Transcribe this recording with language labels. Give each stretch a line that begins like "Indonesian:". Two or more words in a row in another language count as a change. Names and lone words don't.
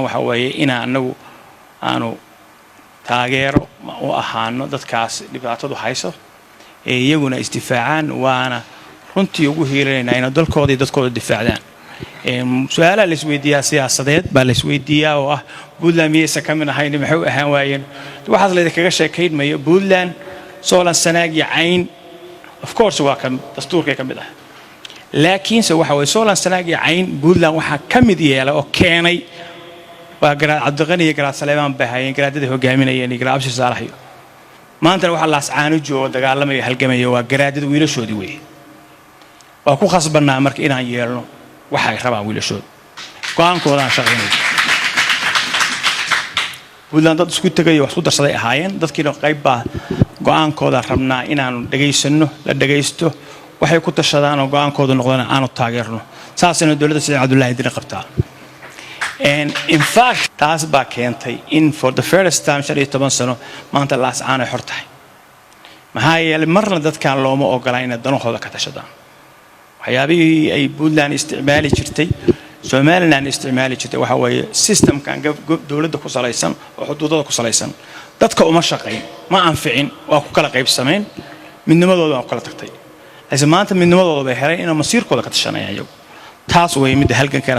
Somali: waxa weeye in anagu aanu taageero u ahaano dadkaas dhibaatadu hayso iyaguna istifaacaan waana runtii ugu hiilanayna in dalkooda iyo dadkooda difaacdaan su'aalaha la isweydiiyaa siyaasadeed baa la isweydiiyaa oo ah Puntland miyaysan ka mid ahayn maxay u ahaan waayeen waxaas la kaga sheekaynmayo Puntland Sool sanaag iyo cayn
English: of course
Somali: waa kan dastuurka ka mid ah laakiin se waxa way Sool sanaag iyo cayn Puntland waxa ka mid yeelay oo keenay waa garaad Cabdiqani iyo garaad Saleeman Bahayn garaadada hogaaminayeen iyo garaad Abshi Saalaxiyo maanta waxa laascaano joogo dagaalamay halgamay waa garaadada wiilashoodii weey waa ku khasbanaa marka inaan yeelno waxa ay rabaan wiilashooda go'aankooda shaqeynay Puntland dad isku tagay wax ku darsaday ahaayeen dadkiina qayb baa go'aankooda rabnaa inaan dhageysano la dhageysto waxay ku tashadaan oo go'aankooda noqdana aanu taageerno saasina dowladda Siciid Cabdullaahi Dini qabtaa.
English: And in fact
Somali: taas baa keentay in
English: for the first time
Somali: 15 sano maanta laascaan ay xor tahay maxaa yeelay marna dadkan looma ogola inay danahooda ka tashadaan waxyaabihii ay Puntland isticmaali jirtay Somaliland isticmaali jirtay waxa weeye systemkan dowladda ku salaysan oo xuduudada ku salaysan dadka uma shaqeyn ma anficin waa ku kala qaybsameen midnimadooda waa kala tagtay laakiin maanta midnimadooda bay heleen inay masiirkooda ka tashanayaan iyagu taas way mid halgankeena